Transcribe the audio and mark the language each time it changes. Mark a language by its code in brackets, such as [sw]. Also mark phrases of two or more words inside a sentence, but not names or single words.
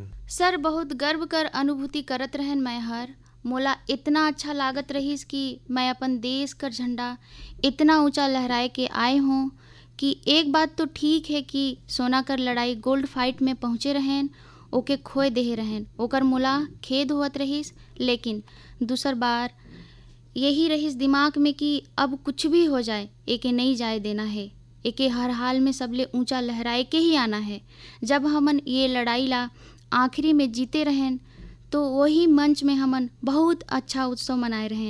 [sgj] सर बहुत गर्व कर अनुभूति करत रहन। मैं हर मोला इतना अच्छा लागत रहीस कि मैं अपन देश कर झंडा इतना ऊंचा लहराए के आए हूँ कि एक बात तो ठीक है कि सोना कर लड़ाई [en] gold fight [sgj] में पहुँचे रहें ओके खोए देहे रहें, ओकर मोला खेद होत रहीस। लेकिन दूसर बार यही रहीस दिमाग में कि अब कुछ भी हो जाए एके नहीं जाए देना है। एके हर हाल में सबले ऊंचा लहराए के ही आना है। जब हमन ये लड़ाई ला आखिरी में जीते रहें तो वही मंच में हमन बहुत अच्छा उत्सव मनाए रहें।